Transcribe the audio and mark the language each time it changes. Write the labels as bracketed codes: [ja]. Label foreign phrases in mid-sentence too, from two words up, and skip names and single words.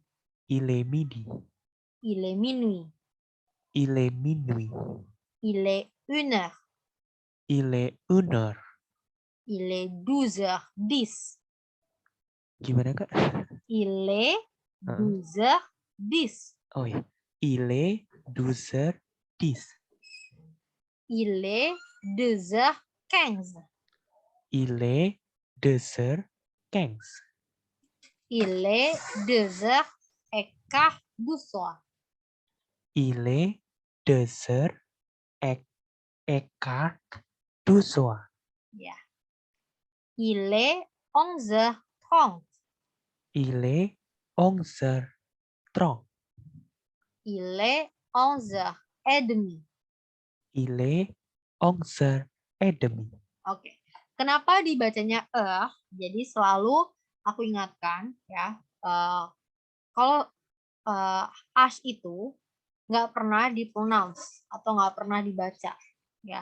[fr] Il est midi. Il est minuit. Il est minuit. Il est 1h. Il est 1h. Il est 12h10. [id] Gimana Kak? [fr] Il est 12h10. [id] Oh ya. [fr] Il est 12h10. Il est 2h15. Il est 2h15. Il est 2h15 du soir. Il est 2h15 du soir. Ya. Il est 11h30. Il est 11h30. Il est 11h30. Il est 11h30. [id] Oke. Kenapa dibacanya Jadi selalu aku ingatkan ya, kalau ash itu nggak pernah dipronounce atau nggak pernah dibaca ya.